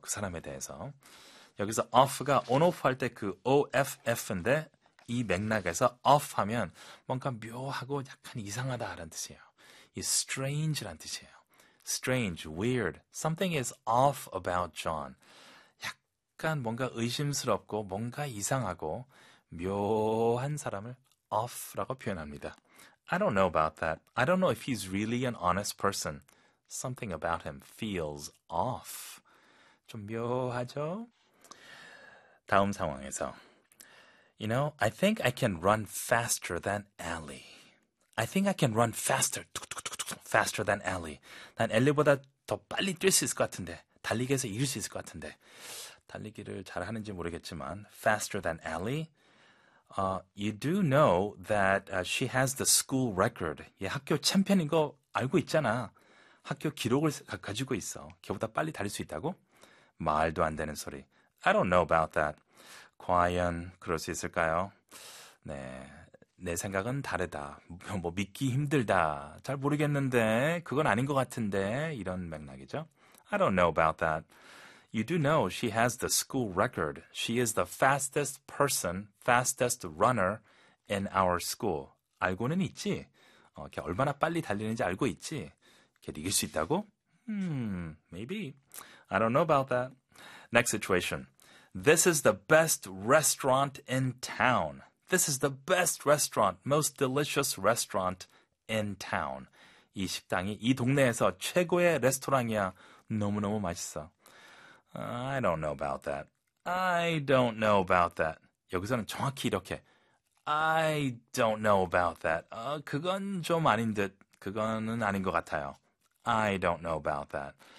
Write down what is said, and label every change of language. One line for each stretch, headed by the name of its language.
Korean: 그 사람에 대해서. 여기서 off가 on-off 할 때 그 off인데 이 맥락에서 off하면 뭔가 묘하고 약간 이상하다라는 뜻이에요. 이 strange라는 뜻이에요.
English: Strange, weird. Something is off about John.
Korean: 약간 뭔가 의심스럽고 뭔가 이상하고 묘한 사람을 off라고 표현합니다.
English: I don't know about that. I don't know if he's really an honest person. Something about him feels off.
Korean: 좀 묘하죠? 다음 상황에서
English: You know, I think I can run faster than Ellie. I think I can run faster. Faster than Ellie.
Korean: 난 엘리보다 더 빨리 뛸 수 있을 것 같은데. 달리기에서 이길 수 있을 것 같은데. 달리기를 잘하는지 모르겠지만
English: Faster than Ellie. You do know that she has the school record.
Korean: 얘 학교 챔피언인 거 알고 있잖아. 학교 기록을 가지고 있어. 걔보다 빨리 달릴 수 있다고? 말도 안 되는 소리.
English: I don't know about that.
Korean: 과연 그럴 수 있을까요? 네, 내 생각은 다르다. 뭐 믿기 힘들다. 잘 모르겠는데, 그건 아닌 것 같은데. 이런 맥락이죠.
English: I don't know about that. You do know she has the school record. She is the fastest person, fastest runner in our school.
Korean: 알고는 있지? 걔 얼마나 빨리 달리는지 알고 있지? 걔 이길 수 있다고?
English: Maybe. I don't know about that. Next situation. This is the best restaurant in town. This is the best restaurant, most delicious restaurant in town.
Korean: 이 식당이 이 동네에서 최고의 레스토랑이야. 너무너무 맛있어.
English: I don't know about that. I don't know about that.
Korean: 여기서는 정확히 이렇게
English: I don't know about that.
Korean: 그건 좀 아닌 듯. 그거는 아닌 것 같아요.
English: I don't know about that.